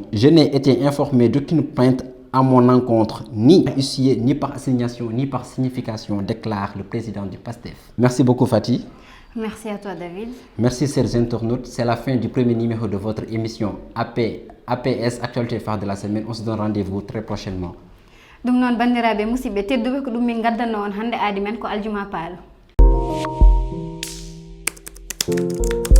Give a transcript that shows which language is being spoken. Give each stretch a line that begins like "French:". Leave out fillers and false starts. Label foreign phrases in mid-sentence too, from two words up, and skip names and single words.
French: Je n'ai été informé d'aucune plainte à mon encontre, ni huissier, ni par assignation, ni par signification, déclare le président du PASTEF. Merci beaucoup Fatih. Merci à toi David. Merci chers internautes. C'est la fin du premier numéro de votre émission APS, Actualité phare de la semaine. On se donne rendez-vous très prochainement.
Fula: Dum non bandiraɓe musidɓe tedduɓe ko ɗum min gaddanno on hande aadi men ko aljuma paalo.